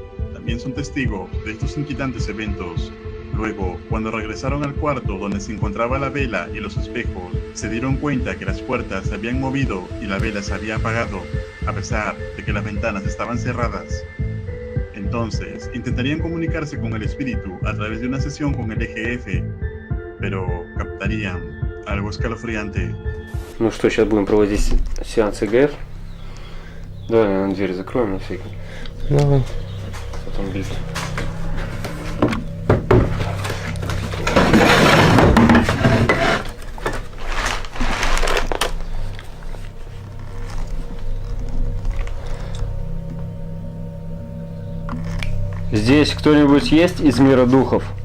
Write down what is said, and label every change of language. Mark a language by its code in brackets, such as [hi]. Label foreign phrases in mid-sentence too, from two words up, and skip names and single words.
[es] También son testigos de estos inquietantes eventos. Luego, cuando regresaron al cuarto donde se encontraba la vela y los espejos, se dieron cuenta que las puertas se habían movido y la vela se había apagado, a pesar de que las ventanas estaban cerradas. Entonces, intentarían comunicarse con el espíritu a través de una sesión con el EGF, pero captarían algo escalofriante. [ru] Ну что, сейчас будем проводить сеанс ЭГФ. Давай, наверное, дверь закроем на всякий. Давай. Потом бить. Здесь кто-нибудь есть из мира духов?